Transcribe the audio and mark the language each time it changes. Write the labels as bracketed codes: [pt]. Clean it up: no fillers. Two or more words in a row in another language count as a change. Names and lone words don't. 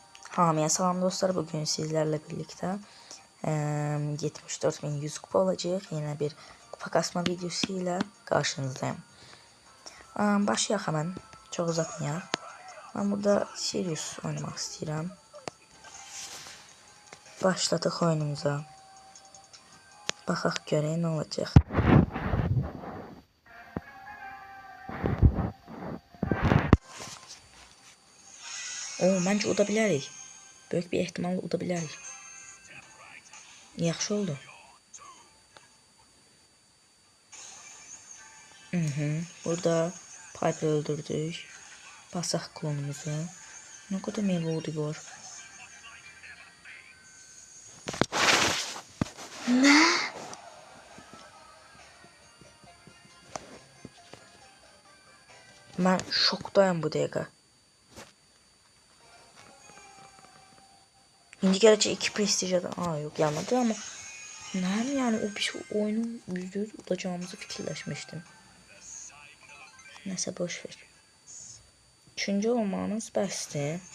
[az] Hamıya salam dostlar. [tr] Bugün sizlerle birlikte 74.100 kupa olacak. Yine bir kupa kasma videosu ile karşınızdayım. [az] Başlayaq hemen. Çok uzatmayaq. [tr] Ben burada Sirius oynamak istəyirəm. [az] Başladıq oyunumuza. Baxaq görək nə olacaq. Məncə uda bilərik. Böyük bir ehtimal uda bilərik. Yaxşı oldu. Burada Piper öldürdük. Basaq klonumuzu. [tr] Ne kadar melodi var. Ne? [az] Ben şokdayım bu dəqiqə. İndi gələcək 2 prestijədən. Yox gəlmədi amma nəyəm yəni o bir oyunu %100 udacağımızı fikirləşmişdim. Nəsə boş ver. 3-cü olmağınız bəsdir.